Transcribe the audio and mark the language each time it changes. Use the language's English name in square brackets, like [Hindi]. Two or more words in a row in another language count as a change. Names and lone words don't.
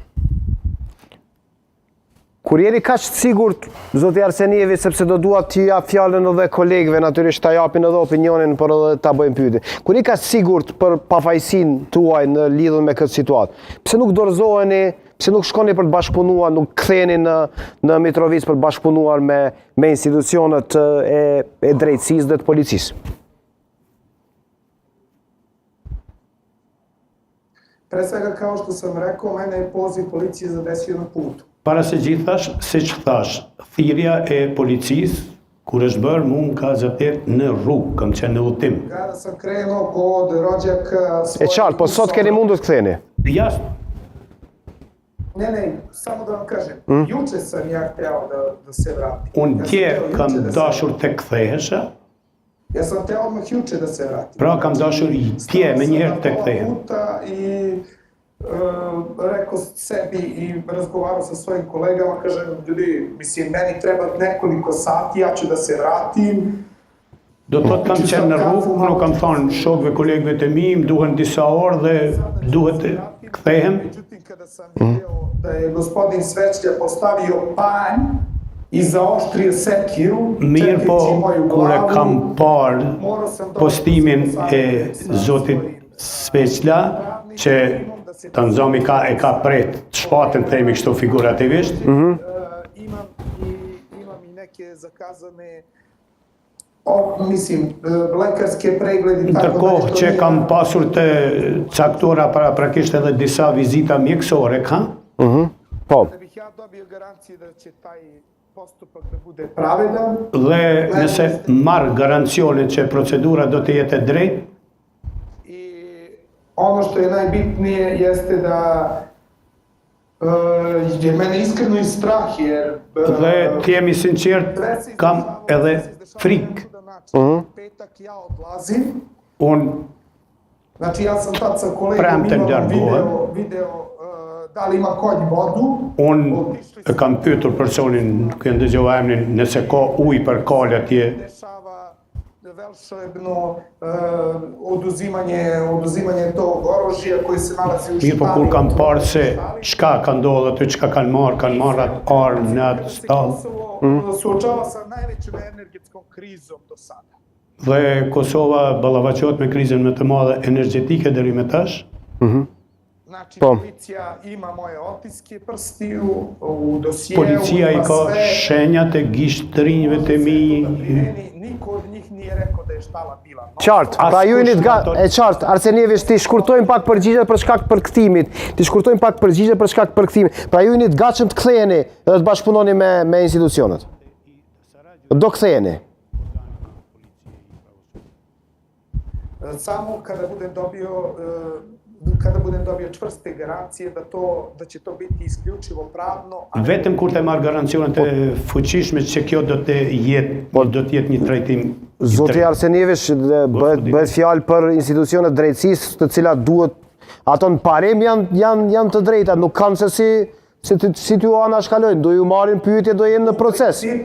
[Albanian] Kur jeni kaq të sigurt, zoti Arsenievi, sepse do dua t'i jap fjalën edhe kolegëve, natyrisht ta japin edhe opinionin, por edhe ta bëjmë pyetje. Kur jeni kaq të sigurt për pafajësinë tuaj në lidhje me këtë situatë, pse nuk dorëzoheni, pse nuk shkoni për të bashkëpunuar, nuk ktheheni në Mitrovic për të bashkëpunuar me institucionet e drejtësisë dhe të policisë? [Serbian] Pre svega, kao što sam rekao, mene je poziv policije zadesio na putu. [Albanian] Para se gjithash, si që thash, thirrja e policisë, kur është bërë, mu më ka zëtet në rrugë, kam qenë në udhtim. [Serbian] Kada sam krenuo kod rođaka svoje... [Albanian] E qartë, po sot keni mundur të ktheheni? [Serbian] Jasno. Ne, samo da vam kažem, juče sam ja hteo da se vratim. [Albanian] Unë tje kam dashur të kthehesha. [Serbian] Ja sam hteo odmah juče da se vratim. [Albanian] Pra kam dashur i tje me njëherë të kthehem. [Serbian] I rekao sebi i razgovarao sa svojim kolegama, kažem, ljudi, mislim, meni treba nekoliko sati, ja ću da se vratim. [Albanian] Do të thotë kam qenë në rrugë, nuk kam thonë shokëve, kolegëve të mi, më duhen disa orë dhe duhet të kthehem. [Serbian] Međutim, kada sam video da je gospodin Svećlja postavio panj i zaoštrio sekiru, [Albanian] Mirë po, kur e kam parë postimin e zotit Sveçla, që të nëzomi e ka pret shpatën themi kështu figurativisht. [Serbian] Imam i neke zakazane, mislim, lekarske pregledi. [Albanian] Ndërkohë që kam pasur të caktuara paraprakisht edhe disa vizita mjekësore, ka? Po. [Serbian] Da bih ja dobio garancije da će taj postupak da bude pravedan. [Albanian] Dhe nëse marr garancionin që procedura do të jetë e drejtë, [Serbian] ono što je najbitnije jeste da je mene iskreno i strah, jer... [Albanian] Dhe të jemi sinqert, kam edhe frikë. [Serbian] Petak ja odlazim. [Albanian] Unë [Serbian] Znači ja sam tad sa kolegom imao video da li ima konj vodu. [Albanian] Unë e kam pyetur personin, kënë dëgjova emrin, nëse ka ujë për kalë atje. [Serbian] Velšojebno oduzimanje tog oružja koji se nalazi u štali. [Albanian] Mirë, po kur kam parë se çka ka ndodhur aty, çka kanë marrë atë armë në atë stallë. [Serbian] Suočava sa najvećom energetskom krizom do sada. [Albanian] Dhe Kosova ballafaqohet me krizën më të madhe energjetike deri më tash. [Serbian] Znači, policija ima moje otiske prstiju u dosjeu. [Albanian] Policia i ka shenjat e gishtrinjve të mi. [Serbian] Niko od njih nije rekao da je štala bila. [Albanian] Qartë, pra ju jeni e qartë, Arsenievi, ti shkurtojmë pak përgjigjet për shkak të përkthimit. Ti shkurtojmë pak përgjigjet për shkak të përkthimit. Pra ju jeni të gatshëm të ktheheni dhe të bashkëpunoni me institucionet. Do ktheheni. [Serbian] Samo kada budem dobio čvrste garancije da će to biti isključivo pravno. [Albanian] Vetëm kur të marr garancionet e fuqishme që kjo do të jetë një trajtim. Zoti Arsenievi, bëhet fjalë për institucionet drejtësisë, të cilat duhet ato në parim janë të drejta, nuk kanë se si t'ju anashkalojnë, do ju marrin pyetje, do jenë në proces.